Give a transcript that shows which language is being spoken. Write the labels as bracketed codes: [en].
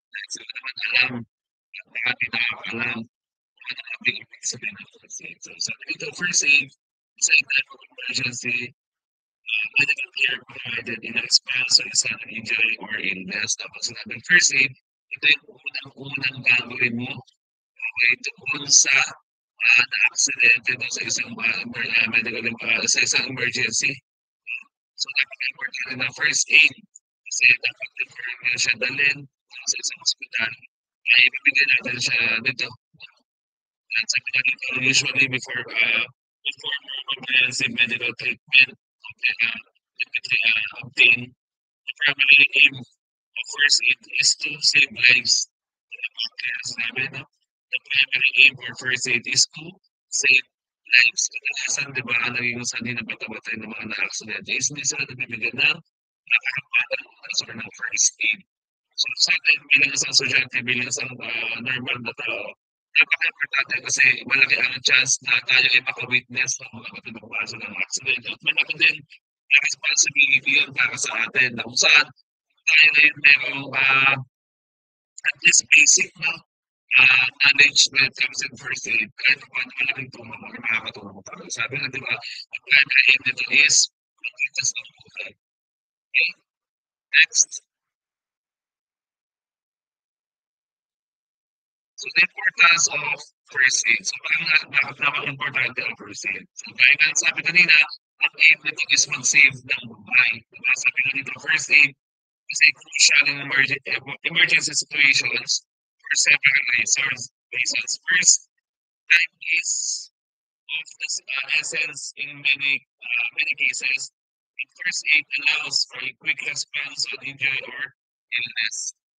[tl] Sila naman alam, at baka di nakakalam kung ano nga ba yung ibig sabihin ng first aid. [en] So, [tl] sabi dito, [en] first aid is a type of emergency medical care provided in response to a sudden injury or illness. [tl] Tapos sinabing first aid, ito yung unang-unang gagawin mo okay, tungkol sa na-aksidente doon sa isang medical sa isang emergency. So, napaka-importante na first aid kasi dapat before nyo siya dalhin sa isang ospital, ay ibibigay natin siya dito. At sabi na dito, [en] usually before more comprehensive medical treatment typically obtained, the primary aim of first aid is to save lives. [tl] Kaya sinabi, no? [en] The primary aim for first aid is to save lives. [tl] Kadalasan, di ba, ang naging sanhi na bata-batay ng mga na-accidente is hindi sila nabibigyan ng nakakapatan or ng first aid. So sa atin, bilang isang estudyante, bilang isang normal na tao, napaka-importante kasi malaki ang chance na tayo ay maka-witness ng mga katulungan ng accident. At malaki din ang responsibility yun para sa atin na kung saan tayo na yun merong at least basic na knowledge [en] when it comes in first aid. [tl] Kahit paano malaking tulong or makakatulong mo para sabi na, di ba, ang primary aim nito is magligtas ng buhay. Okay? Next. [en] So the importance of first aid. [tl] So bakit napaka-importante ang first aid? So gaya nga sabi kanina, ang aim nito is mag-save ng buhay. Diba? Sabi nga dito, [en] first aid is a crucial in emergency situations for several reasons. First, time is of the essence in many cases. And first aid allows for a quick response on injury or illness.